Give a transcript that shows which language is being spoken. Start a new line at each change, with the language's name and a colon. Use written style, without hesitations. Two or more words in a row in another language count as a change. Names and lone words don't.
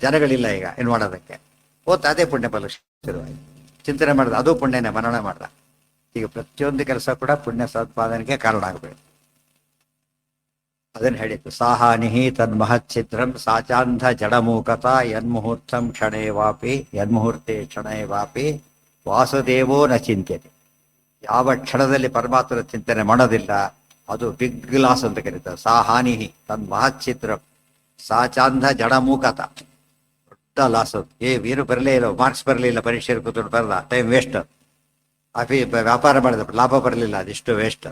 Kannada: ಜನಗಳಿಲ್ಲ ಈಗ ಏನು ಮಾಡೋದಕ್ಕೆ, ಓದ್ತಾ ಅದೇ ಪುಣ್ಯ ಬಲ ಶುರುವಾಯಿತು. ಚಿಂತನೆ ಮಾಡಿದ ಅದು ಪುಣ್ಯನೇ, ಮನನ ಮಾಡ್ದ. ಈಗ ಪ್ರತಿಯೊಂದು ಕೆಲಸ ಕೂಡ ಪುಣ್ಯ ಸಂಪಾದನೆಗೆ ಕಾರಣ ಆಗಬೇಕು. ಅದನ್ನು ಹೇಳಿತ್ತು.
Sanskrit: ಸಾಹಾನಿಹಿ ತನ್ಮಹಚ್ಛಿದ್ರಂ ಸಾಚಾಂಧ ಜಡಮೂಕತ ಯನ್ಮುಹೂರ್ತಂ ಕ್ಷಣೇ ವಾಪಿ ಯನ್ಮುಹೂರ್ತೆ ಕ್ಷಣೇ ವಾಪಿ ವಾಸುದೇವೋ ನ ಚಿಂತ್ಯತೆ.
Kannada: ಯಾವ ಕ್ಷಣದಲ್ಲಿ ಪರಮಾತ್ಮನ ಚಿಂತನೆ ಮಾಡೋದಿಲ್ಲ ಅದು
English: big loss
Kannada: ಅಂತ ಕರೀತಾರೆ.
Sanskrit: ಸಾಹಾನಿಹಿ ತನ್ಮಹಚ್ಛಿದ್ರಂ ಸಾಚಾಂಧ ಜಡಮೂಕತ,
Kannada: ದೊಡ್ಡ ಲಾಸ್. ಏನು ಬರಲೇ ಇಲ್ಲ, ಮಾರ್ಕ್ಸ್ ಬರಲಿಲ್ಲ, ಪರೀಕ್ಷೆ ಕೂತ್ಕೊಂಡು ಬರಲ್ಲ,
English: time waste.
Kannada: ವ್ಯಾಪಾರ ಮಾಡಿದ ಲಾಭ ಬರಲಿಲ್ಲ, ಅದಿಷ್ಟು ವೇಸ್ಟ್.